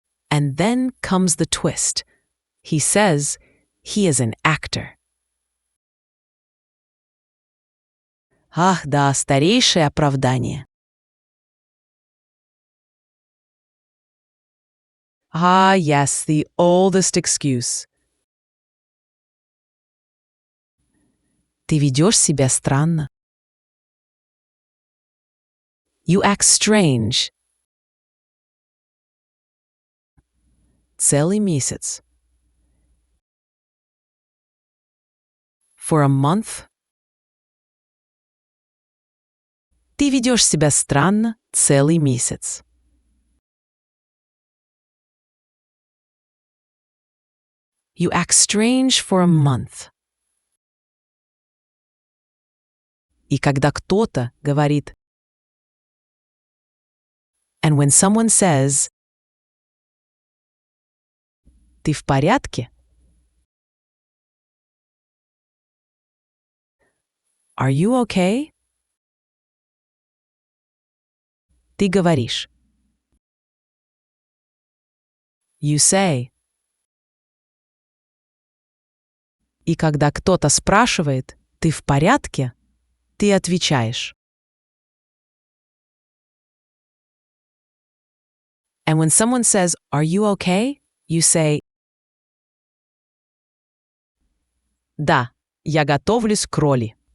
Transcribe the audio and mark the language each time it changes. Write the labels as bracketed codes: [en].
[en] And then comes the twist. He says he is an actor. [ru] Ах, да, старейшее оправдание. [en] Ah, yes, the oldest excuse. [ru] Ты ведешь себя странно. [en] You act strange. [ru] Целый месяц. [en] For a month. [ru] Ты ведешь себя странно целый месяц. [en] You act strange for a month. [ru] И когда кто-то говорит, [en] and when someone says, [ru] ты в порядке? [en] Are you okay? [ru] Ты говоришь. [en] You say. [ru] И когда кто-то спрашивает, ты в порядке? Ты отвечаешь. [en] And when someone says, are you okay? You say, [ru] да, я готовлюсь к роли.